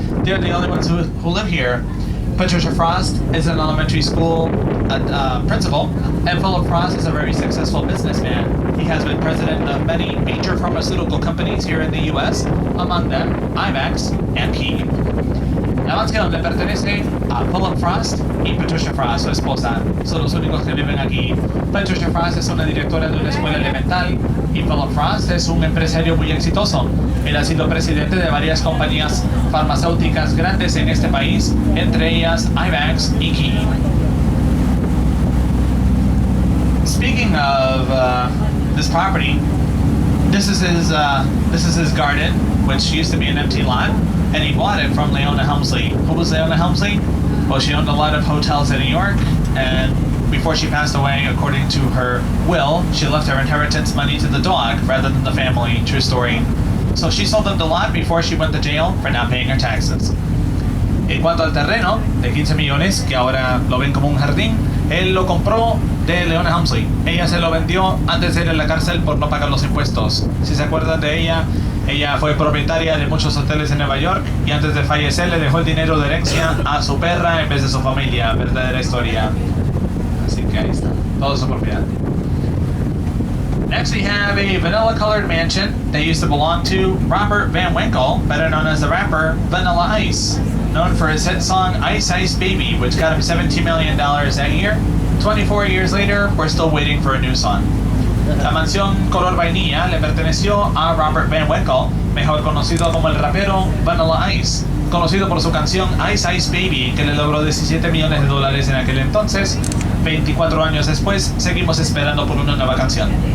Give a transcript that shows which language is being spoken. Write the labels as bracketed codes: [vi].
[en] They're the only ones who live here. Patricia Frost is an elementary school principal, and Philip Frost is a very successful businessman. He has been president of many major pharmaceutical companies here in the U.S., among them IMAX and Key. [es] La mansión le pertenece a Philip Frost y Patricia Frost, su esposa. Son los únicos que viven aquí. Patricia Frost es una directora de una escuela elemental y Philip Frost es un empresario muy exitoso. Él ha sido presidente de varias compañías farmacéuticas grandes en este país, entre ellas IMAX y Key. [en] Speaking of this property, This is his garden, which used to be an empty lot, and he bought it from Leona Helmsley. Who was Leona Helmsley? Well, she owned a lot of hotels in New York, and before she passed away, according to her will, she left her inheritance money to the dog rather than the family. True story. So she sold them the lot before she went to jail for not paying her taxes. [es] En cuanto al terreno de 15 millones, que ahora lo ven como un jardín, él lo compró de Leona Helmsley. Ella se lo vendió antes de ir a la cárcel por no pagar los impuestos. Si se acuerdan de ella, ella fue propietaria de muchos hoteles en Nueva York y antes de fallecer le dejó el dinero de herencia a su perra en vez de su familia. Verdadera historia. Así que ahí está. Todo su propiedad. [en] Next we have a vanilla-colored mansion that used to belong to Robert Van Winkle, better known as the rapper Vanilla Ice, known for his hit song Ice Ice Baby, which got him $17 million that year. 24 years later, we're still waiting for a new song. [es] La mansión color vainilla le perteneció a Robert Van Winkle, mejor conocido como el rapero Vanilla Ice, conocido por su canción Ice Ice Baby, que le logró $17 millones en aquel entonces. 24 años después, seguimos esperando por una nueva canción.